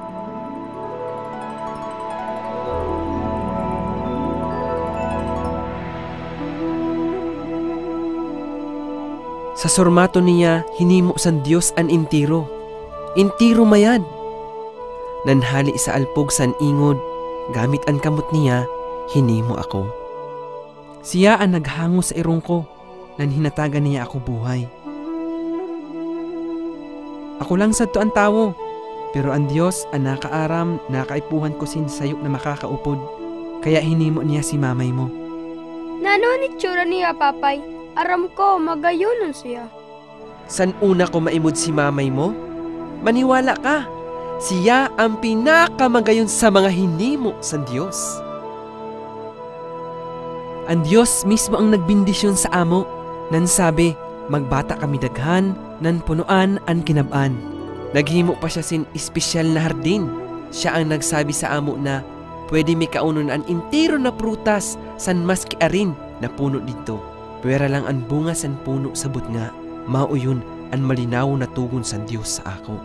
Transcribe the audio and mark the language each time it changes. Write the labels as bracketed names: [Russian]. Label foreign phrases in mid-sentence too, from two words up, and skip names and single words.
[Northern Sorsoganon] Sa sormato niya, hinimo san Diyos ang intiro. Intiro mayad. Nanhali sa alpog san ingod, gamit ang kamot niya, hinimo ako. Siya ang naghango sa irong ko, nan hinatagan niya ako buhay. Ako lang sadto ang tawo, pero ang Diyos ang nakaaram, nakaipuhan ko sin sayop na makakaupod, kaya hinimo niya si mamay mo. Nano ni tsura niya papay? Aram ko, magayunon siya. San una ko maimod si mamay mo? [Filipino] Maniwala ka! [Northern Sorsoganon] Siya ang pinakamagayon sa mga hinimo sa Diyos. Ang Diyos mismo ang nagbindisyon sa amo, nan sabi, magbata kami daghan, nan punuan ang kinab-an. Naghimo pa siya sin espesyal na hardin. Siya ang nagsabi sa amo na, pwede may kaunon ang intiro na prutas san maski arin na puno dito. Pwera lang ang bunga san puno sabot nga, mauyon ang malinaw na tugon sa Diyos sa ako.